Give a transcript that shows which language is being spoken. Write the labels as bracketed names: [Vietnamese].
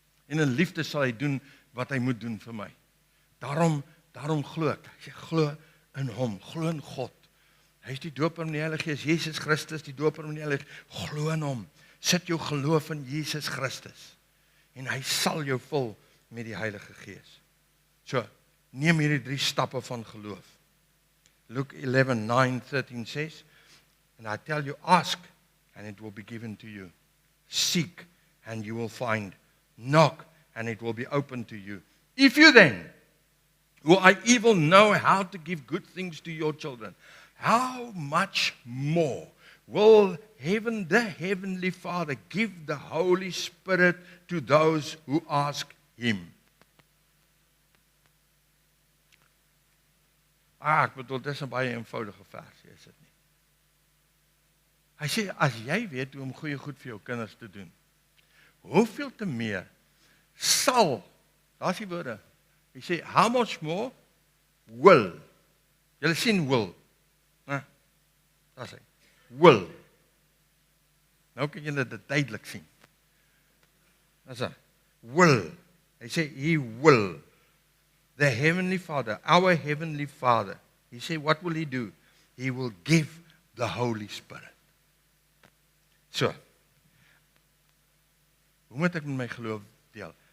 [Afrikaans] En in liefde sal hy doen wat hy moet doen vir my. Daarom glo ek. Ek glo in hom, glo in God. Hy is die doper met die Heilige Gees. Jesus Christus, die doper met die Heilige Gees. Glo in hom. Sit jou geloof in Jesus Christus. En hy sal jou vul met die Heilige Gees. So, neem hierdie 3 stappe van geloof. [English] Luke 11:9-13 says, and I tell you, ask, and it will be given to you. Seek, and you will find. Knock, and it will be opened to you. If you then, who are evil, know how to give good things to your children, how much more will the Heavenly Father give the Holy Spirit to those who ask Him? [Afrikaans] Ek bedoel, dis 'n baie eenvoudige versie, is dit nie? Hy sê, as jy weet hoe om goeie goed vir jou kinders te doen, hoeveel te meer sal, daar's die woorde, hy sê, [English] how much more will, [Afrikaans] julle sien will, né? Daar sê, will, nou kan julle dit duidelik sien, daar sê, will, hy sê, [English] he will, the Heavenly Father, our Heavenly Father, he say, what will he do? He will give the Holy Spirit. [Afrikaans] So, hoe moet ek met my geloof deel?